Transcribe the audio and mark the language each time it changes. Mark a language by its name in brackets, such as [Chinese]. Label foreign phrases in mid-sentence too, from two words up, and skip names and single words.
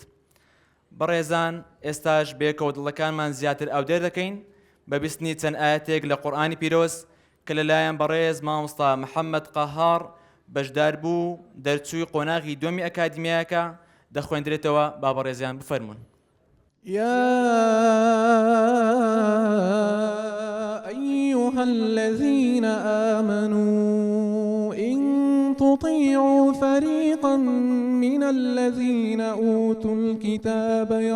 [Central Kurdish] بەڕێزان، ئێستاش بێکەوتڵەکانمان زیاتر ئاودێر دەکەین بە بیستنی چەند ئاەتێک لە قورئانی پیرۆز کە لەلایەن بەڕێز مامۆستا محەممەد قەهار بەشدار بوو دەرچووی قۆناغی دووەمی ئەکادیمیایەکە دەخوێندرێتەوە. با بەڕێزیان بفەرمونون. [Arabic] يا أيها الذين آمنوا إن تطيعوا فريقا من الذين أوتوا الكتاب